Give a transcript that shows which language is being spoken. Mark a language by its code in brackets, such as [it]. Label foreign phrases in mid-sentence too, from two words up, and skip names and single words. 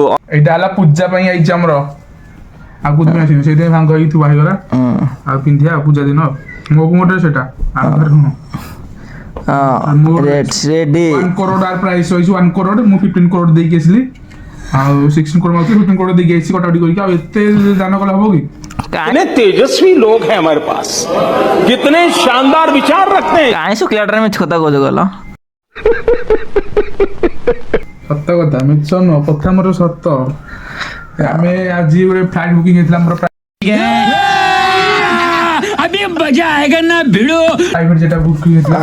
[or] ଏଇଟା ହେଲା ପୂଜା ପାଇଁ ଆଇଛି ଆମର, ଆଉ କୋଉଥିପାଇଁ ଆସିନି, ସେଇଥିପାଇଁ ଭାଙ୍ଗ ହେଇକି ଥୁଆ ହେଇଗଲା। ଆଉ ପିନ୍ଧିବା ପୂଜା ଦିନ ମୋ ଗୋଟେ ସେଇଟା ଆଉ ଘରେ ନୁହଁ। ରେଡି 1 crore ପ୍ରାଇସ୍ ରହିଛି 1 crore। ମୁଁ 15 crore ଦେଇକି ଆସିଲି, ଆଉ 16 crore ମାଉଥିଲି 15 crore ଦେଇକି ଆସିଛି କଟାକଟି କରିକି। ଆଉ ଏତେ ଦାନ କଲେ ହବ କି? [hi] कितने तेजस्वी लोग हैं हमारे पास, कितने शानदार विचार रखते हैं। [or] କାହିଁ ଶୁକ୍ଲାଟାରେ ମିଛ କଥା କହୁଛ କହିଲ? ସତ କଥା ମିଛ ନୁହଁ, କଥା ମୋର ସତ। ଆମେ ଆଜି ଗୋଟେ [en] flight booking [or] ହେଇଥିଲା ଆମର ପ୍ରାଇଭେଟ ଯେଟା ବୁକିଂ ହେଇଥିଲା।